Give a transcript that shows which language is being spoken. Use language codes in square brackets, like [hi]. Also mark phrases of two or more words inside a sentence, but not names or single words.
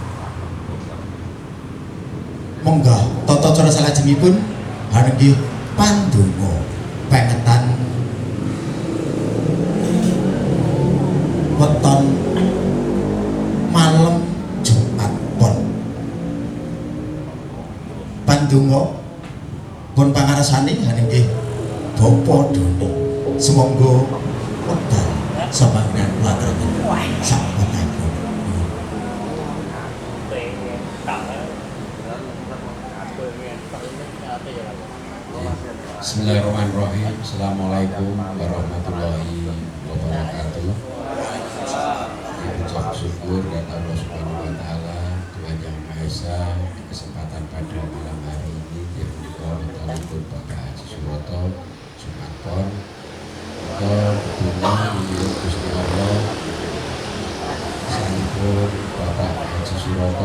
[jv] Monggah tata cara salajengipun hanggih pandonga pengetan weton malam Jumat Pon. Pandonga pun pangarsani hanggih Bapa Doni semonggo wekdal sampeyan laturaken sampun. [ar] بسم الله الرحمن الرحيم. السلام عليكم ورحمة الله وبركاته. [id] Ucap syukur kepada Allah [ar] سبحانه وتعالى, [id] Tuhan Yang Maha Esa, kesempatan pada malam hari ini yang dikawal Bapak Haji Suroto Jumat Pon. Kita berdoa menurut Gusti Allah sampun Bapak Haji Suroto